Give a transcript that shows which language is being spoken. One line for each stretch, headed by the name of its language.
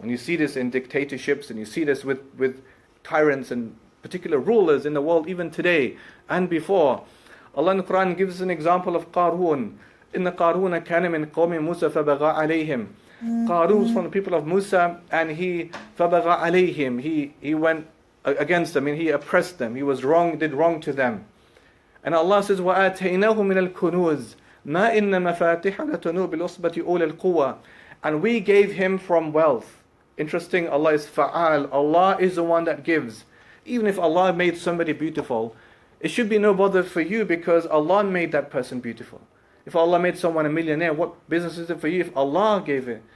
English: And you see this in dictatorships, and you see this with tyrants and particular rulers in the world even today and before. Allah in the Quran gives us an example of Qarun.
Arabic: Inna Qaruna kana min qawmi Musa fabagha alayhim.
English: Qarun was from the people of Musa, and he fabagha alayhim. He went against them, and he oppressed them. He was wrong, did wrong to them. And Allah says,
Arabic: وَآتَيْنَاهُ مِنَ الْكُنُوزِ مَا إِنَّ مَفَاتِحَ لَتَنُوءُ بِالْعُصْبَةِ أُولِي الْقُوَّةِ.
English: And we gave him from wealth. Interesting, Allah is fa'al. Allah is the one that gives. Even if Allah made somebody beautiful, it should be no bother for you because Allah made that person beautiful. If Allah made someone a millionaire, what business is it for you if Allah gave it?